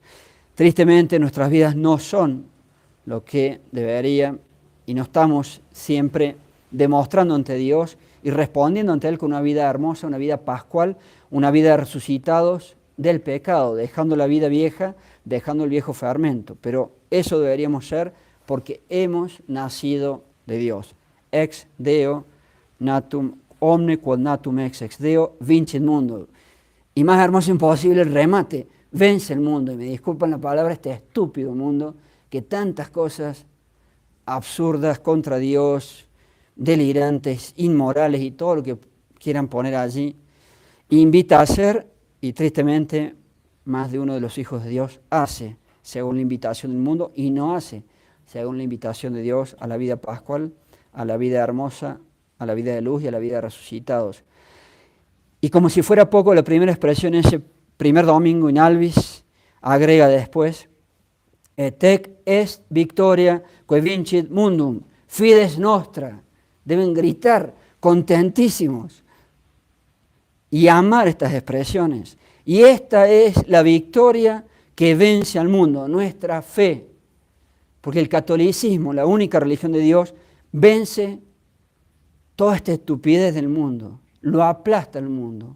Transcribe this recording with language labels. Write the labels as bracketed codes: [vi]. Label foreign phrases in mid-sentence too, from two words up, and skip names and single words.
[es] Tristemente nuestras vidas no son lo que deberían y no estamos siempre demostrando ante Dios y respondiendo ante Él con una vida hermosa, una vida pascual, una vida de resucitados del pecado, dejando la vida vieja, dejando el viejo fermento. Pero eso deberíamos ser porque hemos nacido de Dios. [la] Ex Deo natum omne quod natum ex Deo vincit mundo. [es] Y más hermoso imposible el remate, vence el mundo. Y me disculpan la palabra, este estúpido mundo que tantas cosas absurdas contra Dios, delirantes, inmorales y todo lo que quieran poner allí, invita a hacer, y tristemente más de uno de los hijos de Dios hace según la invitación del mundo y no hace según la invitación de Dios a la vida pascual, a la vida hermosa, a la vida de luz y a la vida de resucitados. Y como si fuera poco, la primera expresión en ese primer domingo [la] in albis [es] agrega después, [la] Tec est victoria que vincit mundum, fides nostra. [es] Deben gritar contentísimos y amar estas expresiones. Y esta es la victoria que vence al mundo, nuestra fe. Porque el catolicismo, la única religión de Dios, vence toda esta estupidez del mundo, lo aplasta el mundo.